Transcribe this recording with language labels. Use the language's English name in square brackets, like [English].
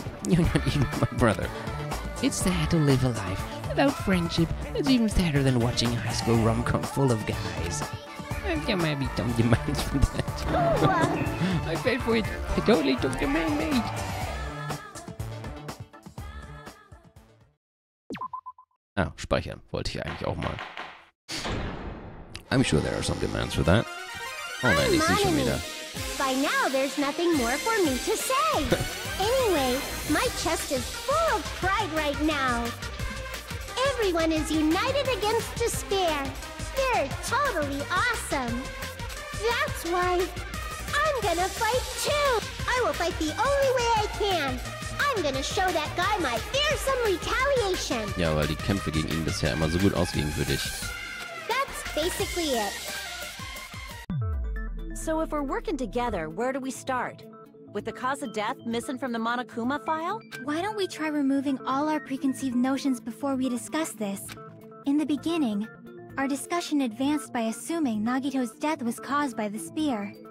[English] You're not even my brother. It's sad to live a life without friendship. That's even sadder than watching a high school rom-com full of guys. There might be some demands for that. I paid for it. I totally took the man-made. [German] Ah, speichern wollte ich eigentlich auch mal. [English] I'm sure there are some demands for that. [German] Oh nein, ich sehe schon wieder. [English] By now, there's nothing more for me to say. Anyway, my chest is full of pride right now. Everyone is united against despair. They're totally awesome. That's why I'm gonna fight too. I will fight the only way I can. I'm gonna show that guy my fearsome retaliation. [German] Ja, weil die Kämpfe gegen ihn bisher immer so gut ausgingen für dich. [English] That's basically it. So if we're working together, where do we start? With the cause of death missing from the Monokuma file? Why don't we try removing all our preconceived notions before we discuss this? In the beginning, our discussion advanced by assuming Nagito's death was caused by the spear.